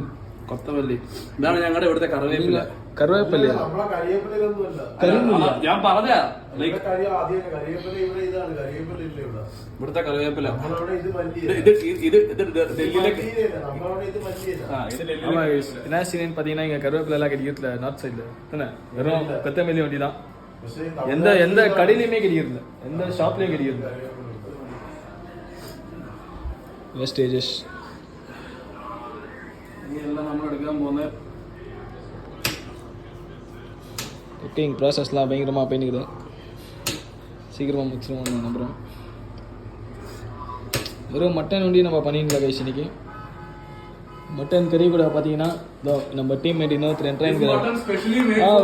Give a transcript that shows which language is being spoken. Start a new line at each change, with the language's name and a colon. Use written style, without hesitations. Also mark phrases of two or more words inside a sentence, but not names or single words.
Malayalam: കൊത്തമല്ലി ഇതാണ് ഞങ്ങളുടെ ഇവിടുത്തെ കറിവേപ്പില. കറിവേപ്പില ഞാൻ പറഞ്ഞ ഇവിടുത്തെ കറിവേപ്പില
Tamil: என்ன சீன் பார்த்தீங்கன்னா இங்கே கருவேப்பிலை எல்லாம் கிடைக்கிறதுல
English: north side
Tamil: தானே வெறும் கொத்தமல்லி வண்டி தான். எந்த எந்த கடையிலையுமே கிடைக்கிறது, எந்த ஷாப்லேயும் கிடைக்கிறது.
Malayalam: വേസ്റ്റേജസ് എല്ലാം നമ്മൾ എടുക്കാൻ പോകുന്ന
English: cooking process
Tamil: பயங்கரமாக போயின்னுக்குது. சீக்கிரமாக முடிச்சிருவோம் நம்புகிறோம். வெறும் மட்டன் வண்டி நம்ம பண்ணிடலாம் கைஸ். இன்னைக்கு மட்டன் கறி கூட பார்த்தீங்கன்னா இதோ நம்ம டீம்மேட் இன்னொருத்தர் என்ட்ரான்.